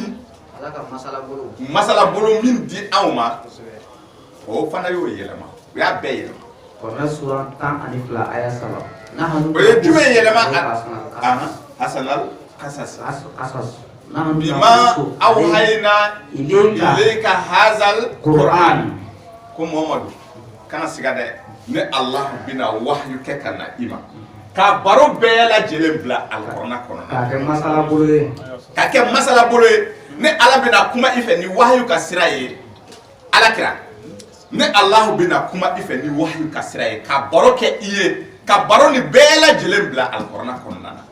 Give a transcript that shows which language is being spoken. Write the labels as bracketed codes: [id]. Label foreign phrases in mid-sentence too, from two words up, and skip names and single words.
[bm] Ala ka masala bolo min di anw ma o fana y'o yɛlɛma u y'a bɛɛ yɛlɛma Kurana sura 12 aya 3 o ye jumɛn yɛlɛma [ar] أحسن القصص بما أوحينا إليك هذا القرآن [bm] ko Muhammadu kana siga dɛ ne Allah bina wahyu kɛ ka na i ma ka baro bɛɛ lajɛlen bila Alikuranɛ kɔnɔ ka kɛ masala bolo ye ne Ala bina kuma i fɛ ni wahyu ka sira ye Alakira ne Allah bina kuma i fɛ ni wahyu ka sira ye ka baro kɛ i ye ka baro ni bɛɛ lajɛlen bila alikuranɛ kɔnɔna na.